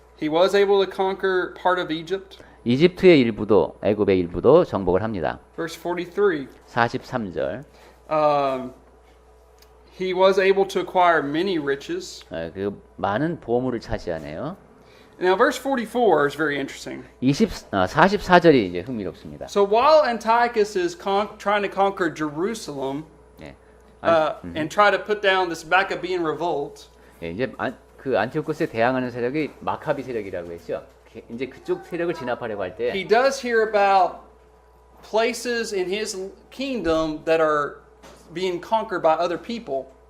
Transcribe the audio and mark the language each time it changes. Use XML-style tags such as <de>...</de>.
<en>He was able to conquer part of Egypt.</en> <ko>이집트의 일부도 애굽의 일부도 정복을 합니다.</ko> <en>Verse 43.</en> <ko>43절.</ko> <en>He was able to acquire many riches.</en> <ko>그 많은 보물을 차지하네요.</ko> <en>Now, verse 44 is very interesting.</en> <ko>44절이 이제 흥미롭습니다.</ko> <en>So while Antiochus is trying to conquer Jerusalem</en> <ko>네.</ko> <en>and try to put down this Maccabean revolt,</en> <ko>예, 이제 그 안티오쿠스에 대항하는 세력이 마카비 세력이라고 했죠. 이제 그쪽 세력을 진압하려고 할 때</ko> <en>he does hear about places in his kingdom that are being conquered by other people.</en>